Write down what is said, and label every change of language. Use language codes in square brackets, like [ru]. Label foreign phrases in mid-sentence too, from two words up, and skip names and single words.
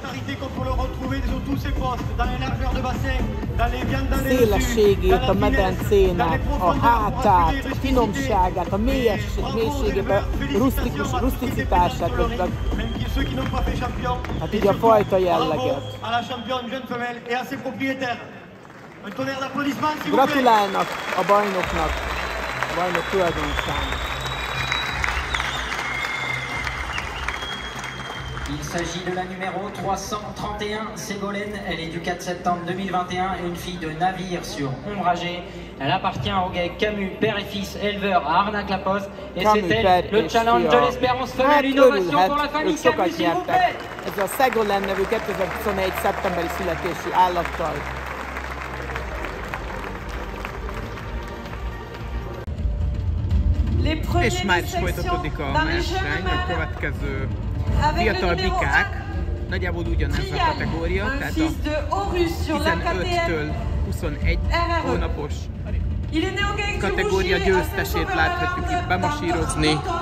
[hu] Szélességét a medencének, a hátát, a finomságát, a mélységét, a ruszticitását, hát így a fajta jelleget. Gratulálnak a bajnoknak, a bajnok tulajdonosának. [fr] Il s'agit de la numéro 331, Ségolène. Elle est du 4 septembre 2021 et une fille de navire sur Ombragé. Elle appartient au GAEC Camus, père et fils, éleveur à Arnac-la-Poste. Et c'est elle, le challenge de l'espérance femelle. Une ovation pour la famille Camus, s'il vous plaît. [hu] Ez a Ségolène nevű 2021. szeptemberi születésű állattal. És már is folytatódik a verseny, a következő fiatal bikák, nagyjából ugyanez a kategória, tehát a 15-től 21 hónapos kategória győztesét láthatjuk itt bemasírozni.